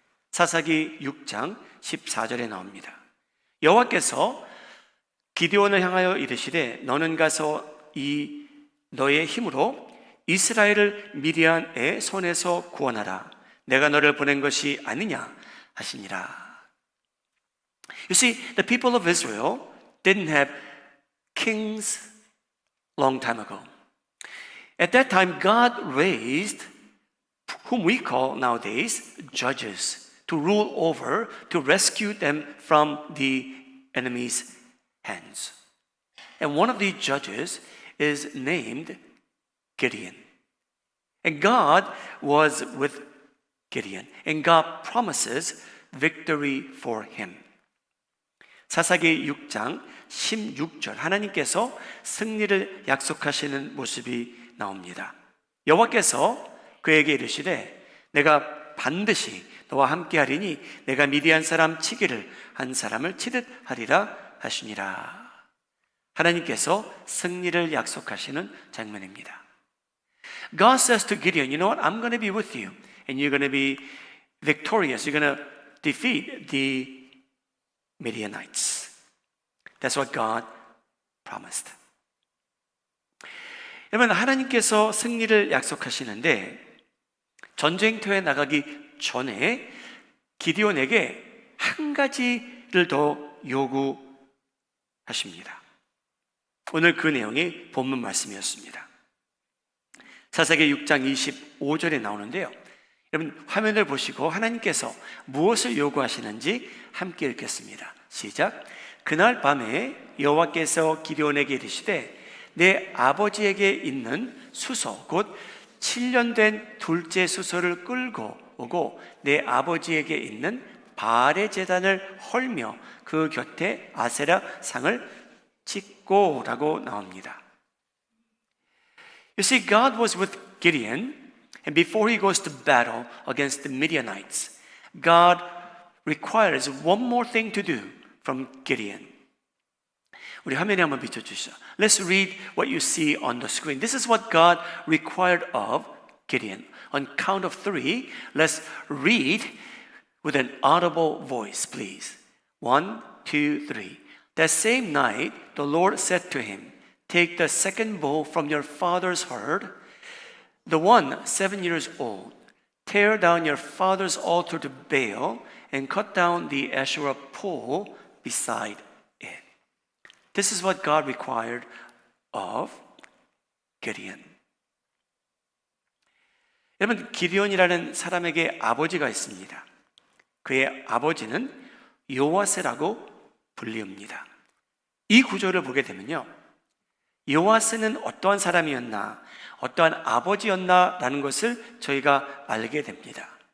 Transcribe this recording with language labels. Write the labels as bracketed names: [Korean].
[Korean] 사사기 6장 14절에 나옵니다. 여호와께서 기드온을 향하여 이르시되 너는 가서 이 너의 힘으로 이스라엘을 미디안의 손에서 구원하라. 내가 너를 보낸 것이 아니냐 하시니라. [English] You see, the people of Israel didn't have kings long time ago. At that time, God raised whom we call nowadays judges to rule over, to rescue them from the enemy's hands. And one of these judges is named Gideon. And God was with Gideon. And God promises victory for him. [Korean] 사사기 6장 16절, 하나님께서 승리를 약속하시는 모습이 나옵니다. 여호와께서 그에게 이르시되 내가 반드시 너와 함께 하리니 내가 미디안 사람 치기를 한 사람을 치듯 하리라 하시니라. 하나님께서 승리를 약속하시는 장면입니다. [English] God says to Gideon, you know what? I'm going to be with you and you're going to be victorious. You're going to defeat the Midianites. That's what God promised. [Korean] 여러분, 하나님께서 승리를 약속하시는데 전쟁터에 나가기 전에 기드온에게 한 가지를 더 요구하십니다. 오늘 그 내용이 본문 말씀이었습니다. 사사기 6장 25절에 나오는데요, 여러분 화면을 보시고 하나님께서 무엇을 요구하시는지 함께 읽겠습니다. 시작. 그날 밤에 여호와께서 기드온에게 이르시되 내 아버지에게 있는 수소 곧 7년 된 둘째 수소를 끌고 오고 내 아버지에게 있는 바알의 제단을 헐며 그 곁에 아세라 상을 짓고라고 나옵니다. [English] You see, God was with Gideon, and before he goes to battle against the Midianites, God requires one more thing to do from Gideon. [Korean] 우리 화면에 한번 비춰주시죠. [English] Let's read what you see on the screen. This is what God required of Gideon. On count of 3, let's read with an audible voice, please. 1, 2, 3. That same night, the Lord said to him, take the second bull from your father's herd, the one 7 years old. Tear down your father's altar to Baal and cut down the Asherah pole beside it. This is what God required of Gideon. [Korean] 여러분, 기드온이라는 사람에게 아버지가 있습니다. 그의 아버지는 요아스라고 불리웁니다. 이 구조를 보게 되면요, 요아스는 어떠한 사람이었나, 어떠한 아버지였나라는 것을 저희가 알게 됩니다.